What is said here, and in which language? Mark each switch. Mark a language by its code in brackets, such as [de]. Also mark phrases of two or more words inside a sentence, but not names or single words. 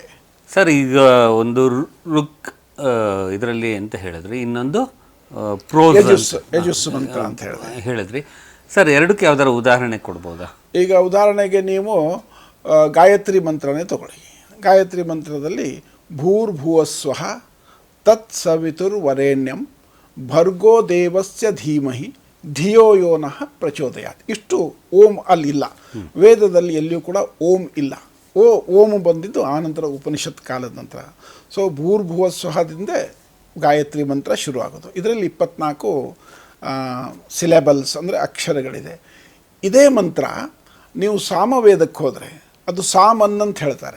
[kn] ಸರ್, ಈಗ ಒಂದು ಋಕ್ ಇದರಲ್ಲಿ ಅಂತ ಹೇಳಿದ್ರಿ, ಇನ್ನೊಂದು ಪ್ರೋಸ್ ಯಜುಸ್ ಮಂತ್ರ ಅಂತ ಹೇಳಿದ್ರಿ. ಸರ್, ಎರಡಕ್ಕೆ ಯಾವ್ದಾರ ಉದಾಹರಣೆ ಕೊಡ್ಬೋದಾ? ಈಗ ಉದಾಹರಣೆಗೆ ನೀವು ಗಾಯತ್ರಿ ಮಂತ್ರನೇ ತಗೊಳ್ಳಿ. ಗಾಯತ್ರಿ ಮಂತ್ರದಲ್ಲಿ [sa] ಭೂರ್ಭುವಸ್ವಃ ತತ್ ಸವಿತುರ್ವರೇಣ್ಯಂ ಭರ್ಗೋ ದೇವಸ್ಯ ಧೀಮಹಿ ಧಿಯೋ ಯೋ ನಃ ಪ್ರಚೋದಯಾತ್. [kn] ಇಷ್ಟು ಓಂ ಅಲ್ಲಿಲ್ಲ, ವೇದದಲ್ಲಿ ಎಲ್ಲಿಯೂ ಕೂಡ ಓಂ ಇಲ್ಲ. ಓಂ ಬಂದಿದ್ದು ಆನಂತರ ಉಪನಿಷತ್ ಕಾಲದ ನಂತರ. ಸೊ ಭೂರ್ಭುವಸ್ವಹದಿಂದ ಗಾಯತ್ರಿ ಮಂತ್ರ ಶುರುವಾಗೋದು. ಇದರಲ್ಲಿ 24 ಸಿಲೆಬಲ್ಸ್ ಅಂದರೆ ಅಕ್ಷರಗಳಿದೆ. ಇದೇ ಮಂತ್ರ ನೀವು ಸಾಮವೇದಕ್ಕೆ ಹೋದರೆ ಅದು ಸಾಮನ್ ಅಂತ ಹೇಳ್ತಾರೆ.